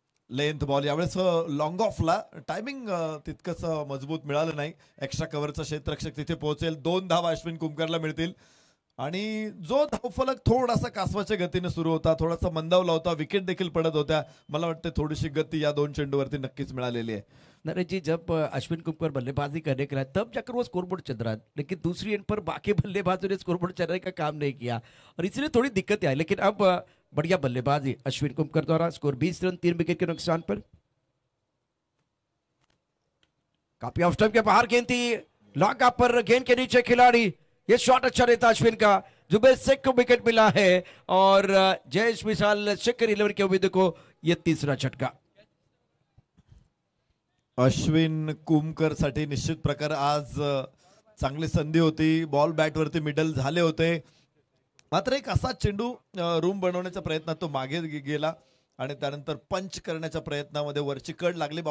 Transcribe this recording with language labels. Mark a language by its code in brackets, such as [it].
[mr] Length ball यावेळेस long ऑफला timing तितकंच मजबूत मिळालं नाही. एक्स्ट्रा कव्हरचा क्षेत्ररक्षक तिथे पोहोचेल. 2 धावा अश्विन कुमकरला मिळतील आणि जो धावफलक थोडासा कासवाच्या गतीने सुरू होता, थोडासा मंदावला होता, विकेट देखील पडत होत्या. मला वाटतं थोडीशी गती या 2 चेंडूवरती नक्कीच मिळालेली है. [hi] नरेश जी, जब अश्विन कुमकर बल्लेबाजी करने के लिए तब जाकर वो स्कोरबोर्ड चल रहा है, लेकिन दूसरी एंड पर बाकी बल्लेबाजों ने स्कोरबोर्ड चलने का काम नहीं किया और इसलिए थोड़ी दिक्कत आई. लेकिन अब बढ़िया बल्लेबाजी अश्विन कुमकर द्वारा. स्कोर 20 रन 3 विकेट के नुकसान पर. काफी ऑफ स्टंप के बाहर गेंद थी, लॉन्ग ऑफ पर गेंद के नीचे खिलाड़ी. ये शॉट अच्छा रहता अश्विन का. जुबैर शेख को विकेट मिला है और जयेश, विशाल, शेखर 11 के उम्मीद को यह तीसरा झटका. [mr] अश्विन कुमकर साठी निश्चित प्रकार आज चांगली संधी होती. बॉल बॅट वरती मिडल झाले होते, मात्र एक असा चेंडू रूम बनवण्याच्या प्रयत्नात तो मागे गेला आणि त्यानंतर पंच करण्याच्या प्रयत्नामध्ये वरची कड लागली.